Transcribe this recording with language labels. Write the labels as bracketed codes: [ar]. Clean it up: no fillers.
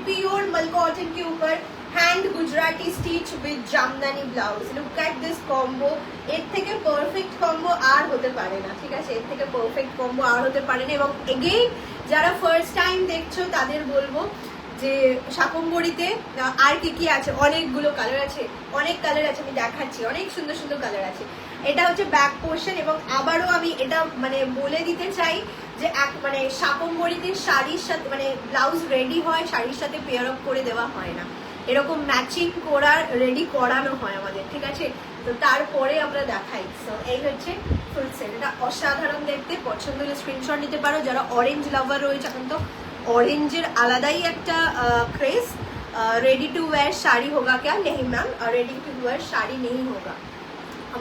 [hi] Pure मल cotton के ऊपर hand Gujarati stitch with Jamdani blouse. [en] look at this combo, [bn] এর থেকে পারফেক্ট কম্বো আর হতে পারে না, ঠিক আছে, এর থেকে পারফেক্ট কম্বো আর হতে পারে না। এবং এগেইন যারা ফার্স্ট টাইম দেখছো তাদের বলবো যে শাকম্বরীতে আর কি কি আছে, অনেকগুলো কালার আছে, অনেক কালার আছে, আমি দেখাচ্ছি, অনেক সুন্দর সুন্দর কালার আছে। এটা হচ্ছে ব্যাক পোর্শন, এবং আবারও আমি এটা মানে বলে দিতে চাই যে মানে শাকম্বরীতে শাড়ির সাথে, মানে ব্লাউজ রেডি হয় শাড়ির সাথে পেয়ার আপ করে দেওয়া হয় না, এরকম ম্যাচিং করার রেডি করানো হয় আমাদের, ঠিক আছে। তো তারপরে আমরা দেখাই। সো এই হচ্ছে ফুল সেট, এটা অসাধারণ দেখতে। পছন্দ হলে স্ক্রিনশট নিতে পারো। যারা অরেঞ্জ লাভার রয়েছে, এখন তো ऑरेंजर আলাদাই একটা craze. [hi] Ready to where sari होगा क्या? नहीं ma'am, ready to where sari नहीं होगा।